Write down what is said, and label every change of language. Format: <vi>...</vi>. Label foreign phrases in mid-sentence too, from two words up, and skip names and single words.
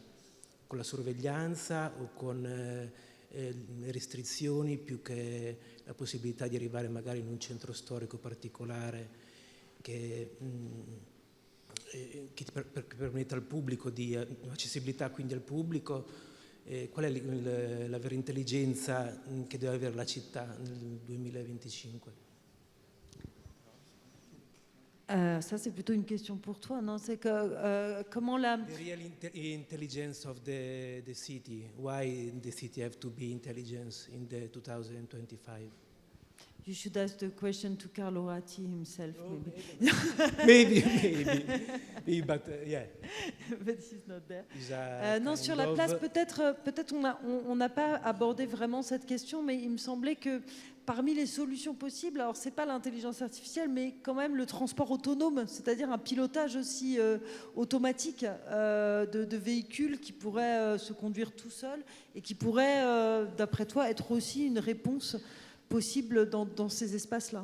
<it>Con la sorveglianza o con le restrizioni più che la possibilità di arrivare magari in un centro storico particolare che permetta al pubblico di accessibilità quindi al pubblico? Qual è la vera intelligenza che deve avere la città nel 2025?</it> <fr>Ça, c'est plutôt une question pour toi, non? C'est que comment la...</fr> <en>The real intelligence of the city. Why the city have to be intelligence in the 2025? You should ask the question to Carlo Ratti himself, maybe, but yeah. But he's not there.</en> <fr>Non, sur la place, peut-être on n'a pas abordé vraiment cette question, mais il me semblait que parmi les solutions possibles, alors c'est pas l'intelligence artificielle, mais quand même le transport autonome, c'est-à-dire un pilotage aussi automatique de véhicules qui pourraient se conduire tout seuls et qui pourraient, d'après toi, être aussi une réponse possible dans ces espaces-là.</fr>